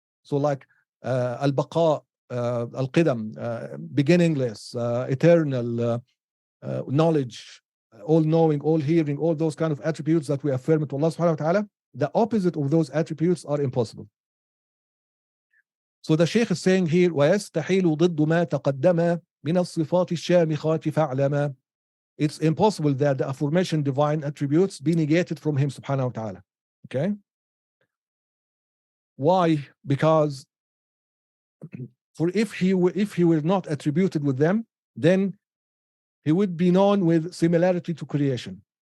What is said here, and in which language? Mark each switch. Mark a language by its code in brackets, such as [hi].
[en] So like al-baqa, al-qidam, beginningless, eternal, knowledge, all knowing, all hearing, all those kind of attributes that we affirm to Allah subhanahu wa ta'ala, the opposite of those attributes are impossible. So the Shaykh is saying here, [ar] وَيَسْتَحِيلُ ضِدُّ مَا تَقَدَّمَ مِنَ الصِّفَاتِ الشَّامِخَاتِ فَاعْلَمَا. [en] It's impossible that the aforementioned divine attributes be negated from him subhanahu wa ta'ala. Okay? Why? Because for if he were not attributed with them, then he would be known with similarity to creation.